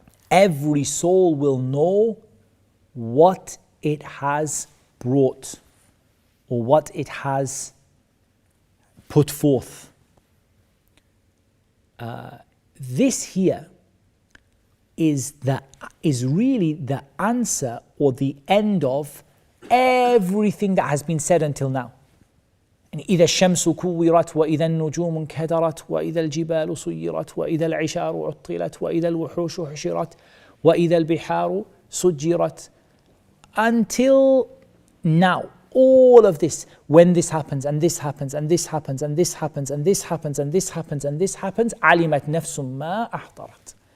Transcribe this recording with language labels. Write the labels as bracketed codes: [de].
[en] Every soul will know what it has brought or what it has put forth. This here is really the answer or the end of everything that has been said until now. [ar] And إذا الشمس كورت وإذا النجوم انكدرت وإذا الجبال سيرت وإذا العشار عطلت وإذا الوحوش حشرت وإذا البحار سجرت. [en] Until now, all of this, when this happens and this happens and this happens and this happens and this happens and this happens and this happens, [ar] علمت نفس ما أحضرت.